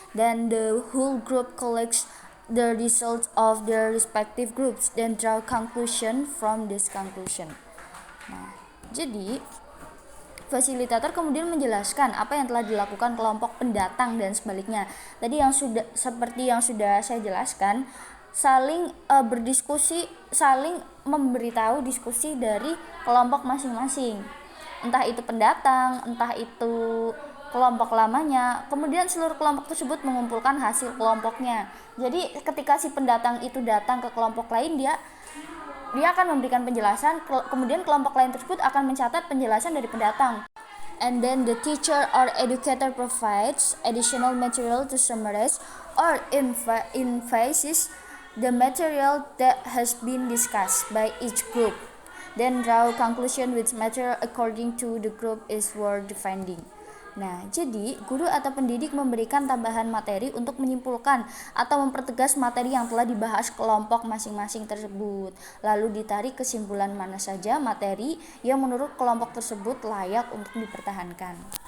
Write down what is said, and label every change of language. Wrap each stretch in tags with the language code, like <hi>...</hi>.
<en>Then the whole group collects the results of their respective groups, then draw conclusion from this conclusion.</en> <id>Nah, jadi fasilitator kemudian menjelaskan apa yang telah dilakukan kelompok pendatang dan sebaliknya. Tadi seperti yang sudah saya jelaskan, saling berdiskusi, saling memberitahu diskusi dari kelompok masing-masing. Entah itu pendatang, entah itu kelompok lamanya. Kemudian seluruh kelompok tersebut mengumpulkan hasil kelompoknya. Jadi ketika si pendatang itu datang ke kelompok lain, dia akan memberikan penjelasan, kemudian kelompok lain tersebut akan mencatat penjelasan dari pendatang.</id> <en>And then the teacher or educator provides additional material to summarize or emphasize the material that has been discussed by each group. Then draw conclusion which material according to the group is worth defending.</en> <id>Nah, jadi guru atau pendidik memberikan tambahan materi untuk menyimpulkan atau mempertegas materi yang telah dibahas kelompok masing-masing tersebut. Lalu ditarik kesimpulan mana saja materi yang menurut kelompok tersebut layak untuk dipertahankan.</id>